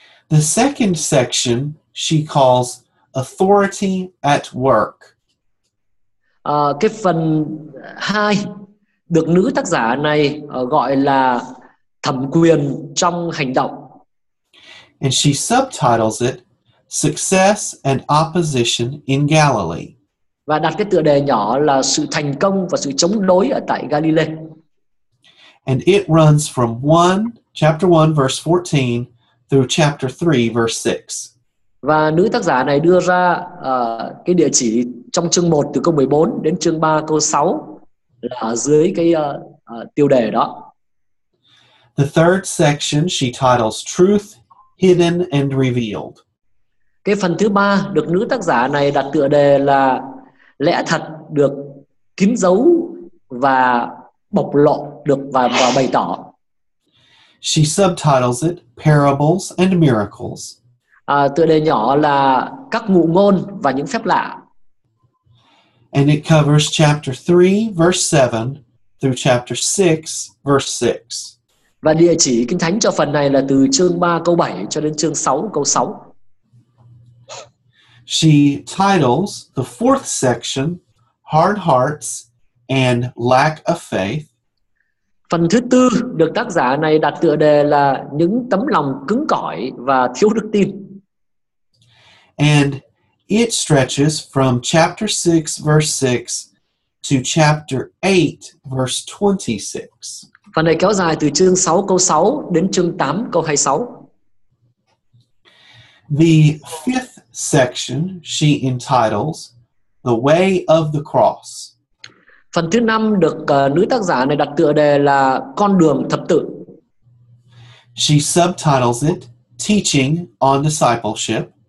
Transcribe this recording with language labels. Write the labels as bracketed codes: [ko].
[en] The second section she calls authority at work. [vi] Cái phần 2 được nữ tác giả này gọi là thẩm quyền trong hành động. [en] And she subtitles it Success and Opposition in Galilee. [vi] Và đặt cái tựa đề nhỏ là sự thành công và sự chống đối ở tại Galilee. [en] And it runs from chapter 1 verse 14 through chapter 3 verse 6. [vi] Và nữ tác giả này đưa ra cái địa chỉ trong chương 1 từ câu 14 đến chương 3 câu 6 là ở dưới cái tiêu đề đó. [en] The third section she titles Truth Hidden and Revealed. [vi] Cái phần thứ ba được nữ tác giả này đặt tựa đề là lẽ thật được kín dấu và bộc lộ được và bày tỏ. [en] She subtitles it Parables and Miracles. [vi] Tựa đề nhỏ là các ngụ ngôn và những phép lạ. [en] And it covers chapter 3, verse 7 through chapter 6, verse 6. [vi] Và địa chỉ Kinh Thánh cho phần này là từ chương 3 câu 7 cho đến chương 6 câu 6. [en] She titles the fourth section Hard Hearts and Lack of Faith. [vi] Phần thứ tư được tác giả này đặt tựa đề là những tấm lòng cứng cỏi và thiếu đức tin. [en] And it stretches from chapter 6, verse 6 to chapter 8, verse 26. [vi] Phần này kéo dài từ chương 6 câu 6 đến chương 8 câu 26. [en] The fifth section she entitles The Way of the Cross. [vi] Phần thứ 5 được nữ tác giả này đặt tựa đề là con đường thập tự. [en] She subtitles it Teaching on Discipleship.